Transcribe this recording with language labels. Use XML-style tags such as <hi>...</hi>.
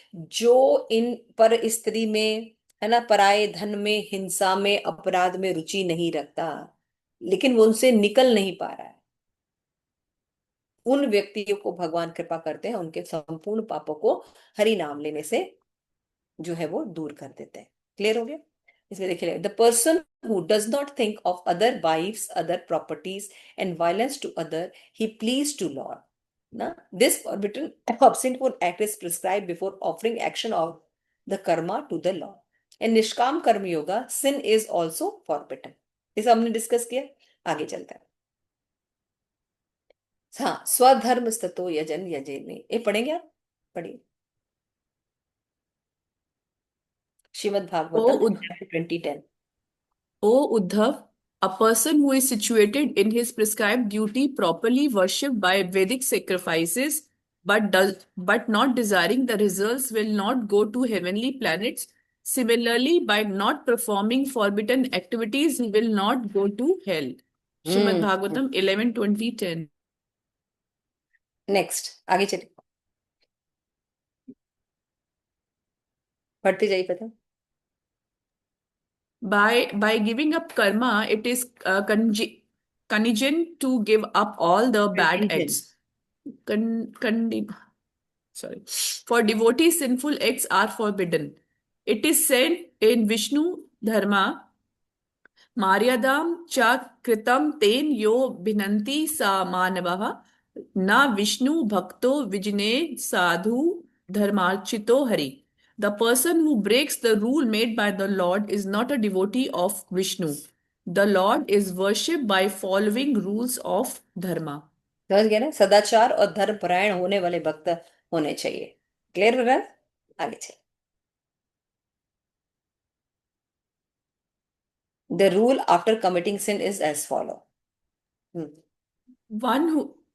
<hi>जो इन पर स्त्री में, है ना, पराये धन में, हिंसा में, अपराध में रुचि नहीं रखता, लेकिन वो उनसे निकल नहीं पा रहा है, उन व्यक्तियों को भगवान कृपा करते हैं, उनके संपूर्ण पापों को हरि नाम लेने से जो है वो दूर कर देते हैं। क्लियर हो गया?</hi> <en>इसमें देखिए, the person who does not think of other wives, other properties and violence to other, he please to lord ना। This forbidden of sinful act is prescribed before offering action of the karma to the lord। in nishkam karma yoga sin is also forbidden।</en> <hi>इसे हमने discuss किया। आगे चलता है। हाँ,</hi> <sa>स्वधर्म स्ततो यजन यजेनि,</sa> <hi>ये पढ़ेंगे आप? पढ़िए श्रीमद् ओ भागवतम उद, 20:10। ओ Uddhav,</hi> <en>A person who is situated in his prescribed duty, properly worshipped by Vedic sacrifices, but not desiring the results, will not go to heavenly planets. Similarly, by not performing forbidden activities, he will not go to hell. Shrimad hmm. Bhagavatam 11:20-10.</en> <hi>Next, आगे चलिए, पढ़ते जाइए, पता।</hi> <en>By giving up karma, it is contingent to give up all the bad contingent. acts. Con, sorry, for devotees sinful acts are forbidden. It is said in Vishnu Dharma,</en> <sa>Maryadam cha kritam ten yo binanti sa manavah na Vishnu bhakto vijne sadhu dharmarchito hari.</sa> <en>The person who breaks the rule made by the Lord is not a devotee of Vishnu. The Lord is worshipped by following rules of dharma.</en> <hi>समझ गए ना, सदाचार और धर्म परायण होने वाले भक्त होने चाहिए। क्लियर हो रहा है? आगे चलिए।</hi> <en>The rule after committing sin is as follow. Hmm. One who hmm.</en>